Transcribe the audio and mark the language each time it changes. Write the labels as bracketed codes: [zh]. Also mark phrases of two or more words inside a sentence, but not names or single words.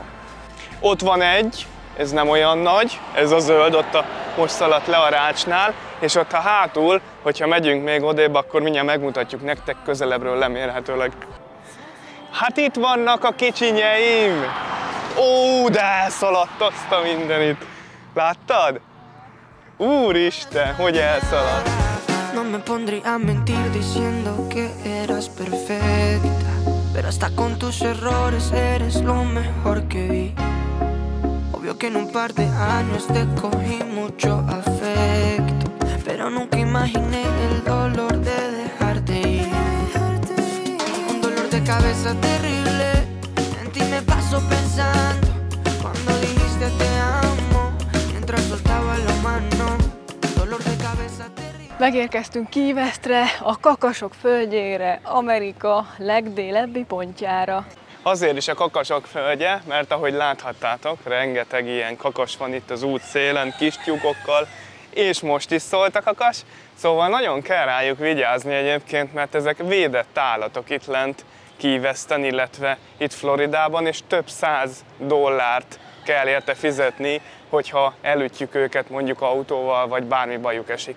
[hu] Ott van egy, ez nem olyan nagy, ez a zöld, ott most szaladt le a rácsnál, és ott a hátul, hogyha megyünk még odébb, akkor mindjárt megmutatjuk nektek közelebbről lemérhetőleg. Hát itt vannak a kicsinyeim! Ó, de elszaladt azt a mindenit! Láttad? Úristen, hogy elszaladt! [es] No me pondría a mentir diciendo que eras perfecta, pero hasta con tus errores eres lo mejor que vi. Obvio que en un par de años te cogí mucho afecto, pero nunca imaginé el dolor de dejarte ir. Un dolor de cabeza terrible, en ti me paso pensando cuando dijiste te amo, mientras soltaba la mano. Dolor de cabeza terrible. [hu] Megérkeztünk Key Westre, a kakasok földjére, Amerika legdélebbi pontjára. Azért is a kakasok földje, mert ahogy láthattátok, rengeteg ilyen kakas van itt az út szélen, kis tyúkokkal, és most is szólt a kakas, szóval nagyon kell rájuk vigyázni egyébként, mert ezek védett állatok itt lent Key Westen, illetve itt Floridában, és több $100 kell érte fizetni, hogyha elütjük őket mondjuk autóval, vagy bármi bajuk esik.